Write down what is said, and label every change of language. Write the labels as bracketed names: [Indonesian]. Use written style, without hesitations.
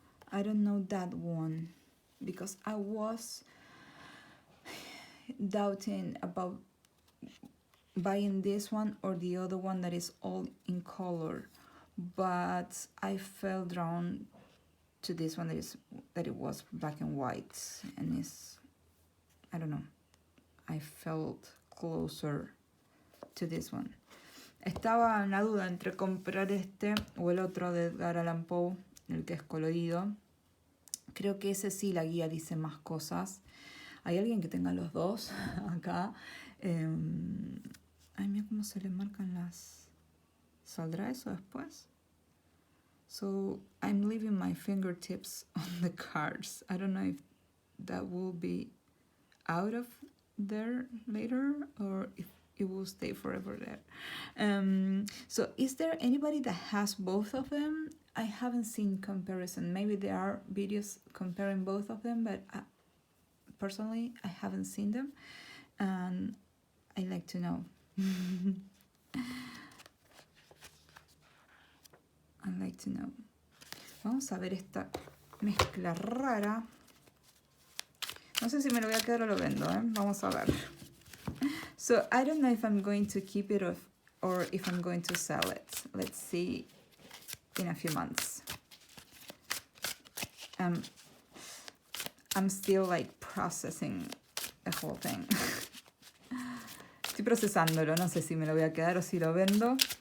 [English] I don't know that one because I was doubting about buying this one or the other one that is all in color, but I felt drawn to this one that it was black and white, and I don't know, I felt closer to this one. [Spanish] Estaba en la duda entre comprar este o el otro de Edgar Allan Poe, el que es colorido. Creo que ese sí la guía dice más cosas. ¿Hay alguien que tenga los dos acá? Ay, mira cómo se le marcan las... ¿Saldrá eso después? [English] So, I'm leaving my fingertips on the cards. I don't know if that will be out of there later or if it will stay forever there. So, is there anybody that has both of them? I haven't seen comparison. Maybe there are videos comparing both of them, but personally, I haven't seen them. And I'd like to know. I'd like to know. [Spanish] Vamos a ver esta mezcla rara. No sé si me lo voy a quedar o lo vendo, ¿eh? Vamos a ver. [English] So, I don't know if I'm going to keep it or if I'm going to sell it. Let's see in a few months. I'm still like processing the whole thing. [Spanish] Estoy procesándolo, no sé si me lo voy a quedar o si lo vendo.